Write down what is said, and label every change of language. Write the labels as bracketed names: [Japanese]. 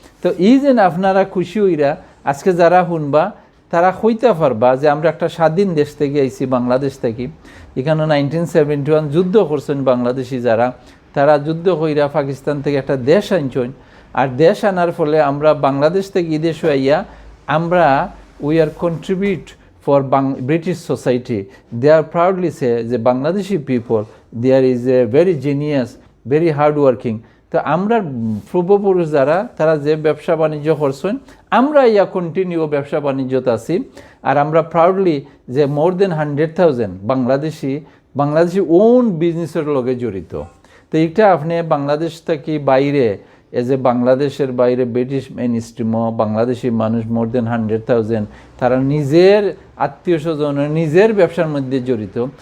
[Bangla] তো এই যে আপনারা খুশি হইরা আজকে যারা শুনবা তারা কইতে পারবা যে আমরা একটা স্বাধীন দেশ থেকে আইছি, বাংলাদেশ থেকে। এখানে 1971 যুদ্ধ করছেন বাংলাদেশি যারা, তারা যুদ্ধ কইরা পাকিস্তান থেকে একটা দেশ আনছেন। আর দেশ আনার ফলে আমরা বাংলাদেশ থেকে বিদেশ হইয়া আমরা [English] We are contribute for British society. They are proudly say the Bangladeshi people, there is a very genius, very hard working. [Bangla] তো আমরা পূর্বপুরুষ যারা তারা যে ব্যবসা বাণিজ্য করছেন আমরা ইয়া কন্টিনিউ ব্যবসা বাণিজ্যতে আছি আর আমরা প্রাউডলি যে [English] more than 100,000 [Bangla] বাংলাদেশি ওন বিজনেসের লগে জড়িত। তো এটা আপনি বাংলাদেশ থেকে বাইরে এজ এ বাংলাদেশের বাইরে ব্রিটিশ মেইন স্ট্রিমও বাংলাদেশি মানুষ [English] more than 100,000 [Bangla] তারা নিজের আত্মীয় স্বজন নিজের ব্যবসার মধ্যে জড়িত।